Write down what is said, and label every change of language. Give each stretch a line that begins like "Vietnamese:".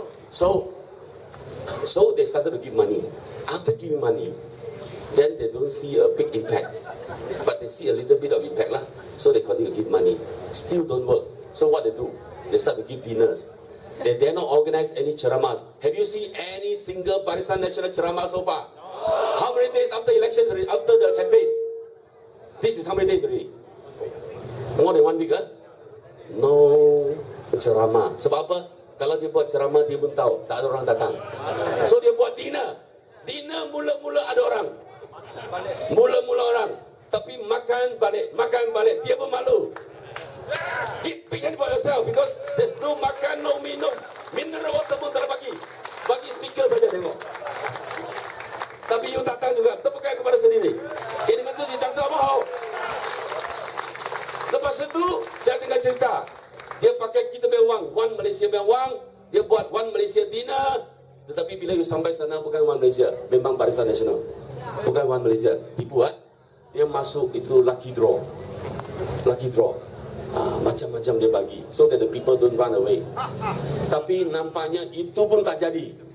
English: So they started to give money. After giving money, then they don't see a big impact, but they see a little bit of impact lah. So they continue to give money. Still don't work. So what they do? They start to give dinners. They dare not organize any ceramahs. Have you seen any single Barisan Nasional ceramah so far? No. How many days after elections, after the campaign? This is how many days already? More than 1 week, huh? No ceramah.
Malay: Sebab apa? Kalau dia buat ceramah, dia pun tahu tak ada orang datang. So dia buat dinner. Dinner mula-mula ada orang. Mula-mula orang. Tapi makan balik. Dia pun malu.
English: Keep thinking for yourself, because there's no makan, no minum.
Malay: Mineral water pun tak bagi. Bagi speaker saja tengok. Tapi you datang juga, tepukan kepada sendiri. Ini betul si Cang Samual. Lepas itu, saya tinggal cerita. Dia pakai kita punya wang, One Malaysia punya wang. Dia buat One Malaysia dinner. Tetapi bila you sampai sana, bukan One Malaysia. Memang Barisan Nasional. Bukan One Malaysia. Dibuat, dia masuk itu lucky draw.
English: Lucky draw.
Malay: Macam-macam dia bagi,
English: so that the people don't run away.
Malay: Tapi nampaknya itu pun tak jadi.